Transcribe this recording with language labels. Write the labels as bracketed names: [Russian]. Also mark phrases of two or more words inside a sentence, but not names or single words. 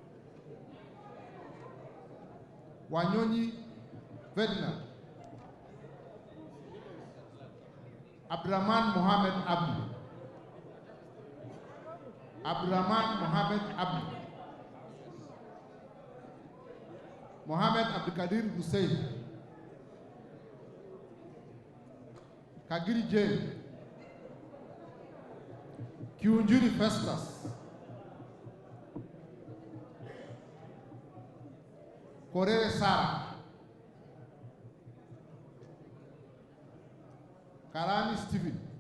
[Swahili] Wanyonyi Ferdinand. Abdurrahman Mohammed Abdi. Abdurrahman Mohammed Abdi. Mohammed Abdikadir Hussein. Kagiri Jail. Kiunjuri Festus. Korere Sara. Karani Stephen.